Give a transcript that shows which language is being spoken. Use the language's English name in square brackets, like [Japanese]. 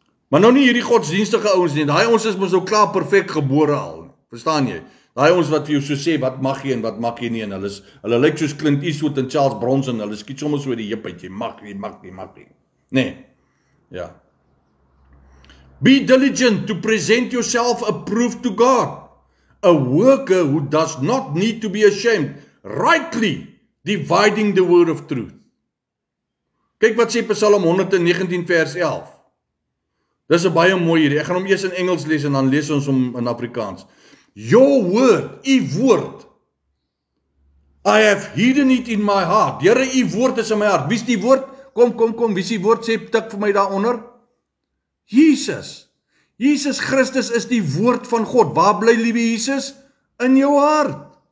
[Afrikaans] Maar nou nie hierdie godsdienstige ouens nie. Daai ouens is mos nou klaar perfek gebore al. Verstaan jy? Daai ouens wat vir jou so sê, wat mag jy en wat mag jy nie, en hulle lyk soos Clint Eastwood en Charles Bronson, hulle skiet sommer so die heup uit, jy mag nie. Nee, ja. [English] Be diligent to present yourself approved to God, a worker who does not need to be ashamed, rightly dividing the word of truth. [Afrikaans] Kyk wat sê Psalm 119 vers 11. Dis 'n baie mooi hierdie. Ek gaan hom eers in Engels lees en dan lees ons hom in Afrikaans. [English] Your word, [Afrikaans] u woord. [English] I have hidden it in my heart. [Afrikaans] Here, u woord is in my hart. Wie is die woord? Kom, wie is die woord? Sê tik vir my daaronder. Jesus. Jesus Christus is die woord van God. Waar bly liewe Jesus? In jou hart.